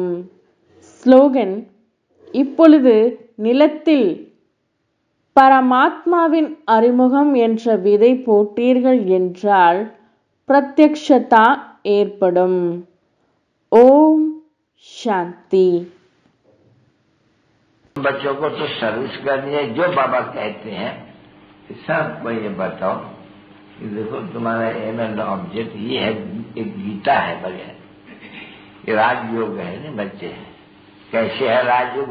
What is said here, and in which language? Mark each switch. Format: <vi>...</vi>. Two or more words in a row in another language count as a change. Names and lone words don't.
<ta>ஸ்லோகன்: இப்பொழுது நிலத்தில் பரமாத்மாவின் அறிமுகம் என்ற விதை போட்டீர்கள் என்றால் பிரத்யக்ஷதா ஏற்படும். ஓம் சாந்தி.</ta> <hi>बच्चों को तो सर्विस करनी है, जो बाबा कहते हैं सबको ये बताओ कि देखो तुम्हारा</hi> <en>aim and object</en> <hi>ये है, एक गीता है बगैर, ये राजयोग है ना बच्चे। कैसे है राजयोग?</hi>